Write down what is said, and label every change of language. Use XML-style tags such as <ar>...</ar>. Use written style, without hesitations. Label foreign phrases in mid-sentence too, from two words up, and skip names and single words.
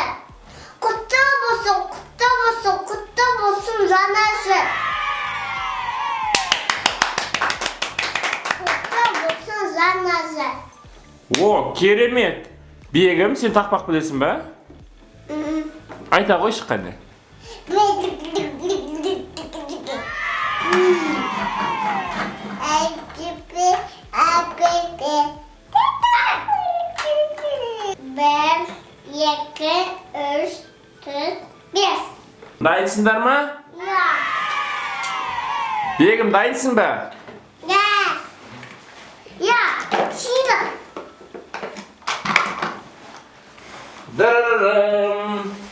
<kk>Құтты болсын, құтты болсын, құтты болсын жанасы. Құтты болсын жанасы. О, керемет. Бегім, сен тақпақ білесің бе? Айта ғой шыққанды.</kk> <tr>Bir, iki, üç, dört, beş.</tr> <kk>Дайынсыңдар ма? Ya. Бегім, дайынсың ба? Ya. Ya. Сыйлық. Дырырым.</kk>